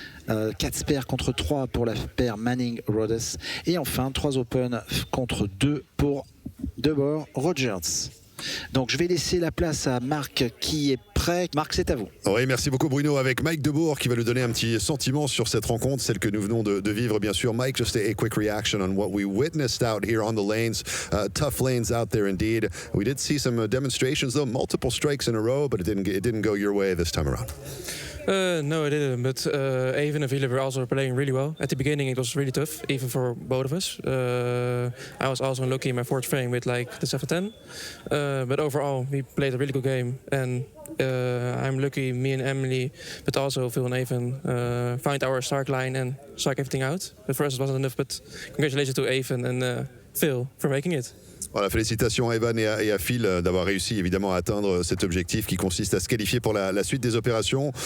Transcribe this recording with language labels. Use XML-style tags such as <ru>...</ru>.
<fr>4 spares contre 3 pour la paire Manning-Rhodes. Et enfin 3 open contre 2 pour Debauer-Rogers. Donc je vais laisser la place à Marc qui est prêt. Marc, c'est à vous. Oui, merci beaucoup Bruno. Avec Mike Debourg qui va nous donner un petit sentiment sur cette rencontre, celle que nous venons de vivre bien sûr.</fr> <en>Mike, just a quick reaction on what we witnessed out here on the lanes. Tough lanes out there indeed. We did see some demonstrations though, multiple strikes in a row, but it didn't go your way this time around. No, it didn't. But Evan and Philip were also playing really well. At the beginning, it was really tough, even for both of us. I was also unlucky in my 4th frame with like the 7-10. But overall, we played a really good game. And I'm lucky, me and Emily, but also Phil and Evan, find our start line and strike everything out. But for us, it wasn't enough. But congratulations to Evan and Phil for making it.</en> <fr>Voilà, félicitations à Evan et à Phil d'avoir réussi évidemment à atteindre cet objectif qui consiste à se qualifier pour la suite des opérations.</fr>